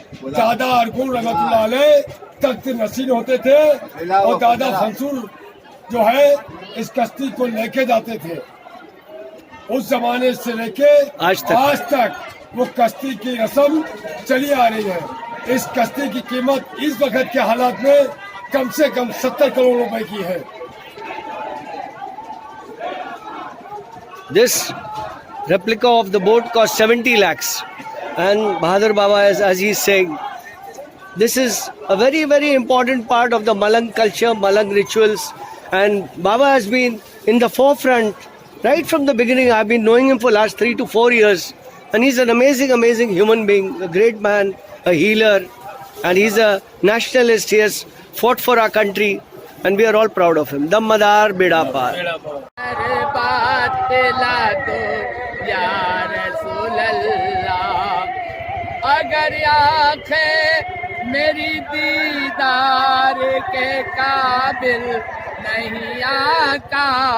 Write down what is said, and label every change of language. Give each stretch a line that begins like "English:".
Hindi: दादा अरगुन रहमतुल्लाह अलैह तख्त नशीन होते थे और दादा फंसूर जो है इस कश्ती को लेके जाते थे। उस जमाने से लेके आज तक वो कश्ती की रस्म चली आ रही है। इस कश्ती की कीमत इस वक्त के हालात में कम से कम 70 करोड़ रुपए की है।
English: This replica of the boat cost 70 lakhs, and Bahadur Baba, as he is saying, this is a very, very important part of the Malang culture, Malang rituals, and Baba has been in the forefront right from the beginning. I've been knowing him for last 3 to 4 years, and he's an amazing, amazing human being, a great man, a healer, and he's a nationalist. He has fought for our country, and we are all proud of him. Dammadar Beda Par.
Hindi: बात ला दो या रसूल अल्लाह, अगर आँखें मेरी दीदार के काबिल नहीं आका,